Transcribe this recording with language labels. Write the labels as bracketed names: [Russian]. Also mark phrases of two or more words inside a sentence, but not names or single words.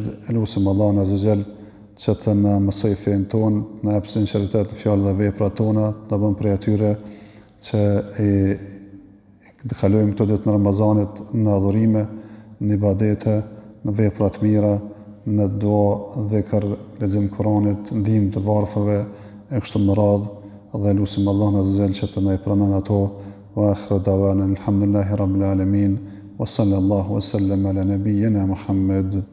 [Albanian] Lutim Allahun [Arabic] عز وجل [Albanian] që të na mësoj fen tonë, na jap sinqeritet në fjalë dhe veprat tona, të bën prej atyre që të kalojmë këto ditë në Ramazanit në adhurime, në ibadete, në vepra të mira, në dua, dhikr, lexim Kuranit, ndihmë të varfërve e kështu me radhë, dhe lutim Allahun [Arabic] عز وجل [Albanian] që të na i pranon ato. [Arabic] وآخر دعوانا الحمد لله رب العالمين وصلى الله وسلم على نبينا محمد.